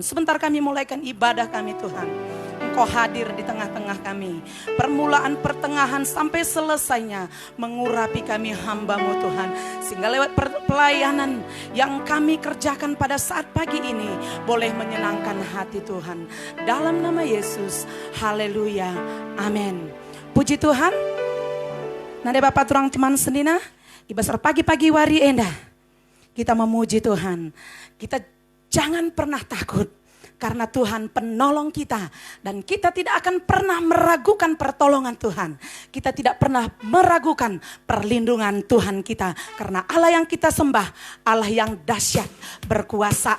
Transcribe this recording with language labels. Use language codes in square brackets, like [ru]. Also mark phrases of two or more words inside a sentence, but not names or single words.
[id] Sebentar kami mulaikan ibadah kami Tuhan. Engkau hadir di tengah-tengah kami. Permulaan pertengahan sampai selesainya mengurapi kami hamba-Mu Tuhan. Sehingga lewat pelayanan yang kami kerjakan pada saat pagi ini boleh menyenangkan hati Tuhan. Dalam nama Yesus, haleluya, amin. Puji Tuhan. [btx] Nade Bapak turang teman sendina, ibasar pagi-pagi wari endah. [id] Kita memuji Tuhan. Kita jangan pernah takut. Karena Tuhan penolong kita. Dan kita tidak akan pernah meragukan pertolongan Tuhan. Kita tidak pernah meragukan perlindungan Tuhan kita. Karena Allah yang kita sembah, Allah yang dahsyat, berkuasa.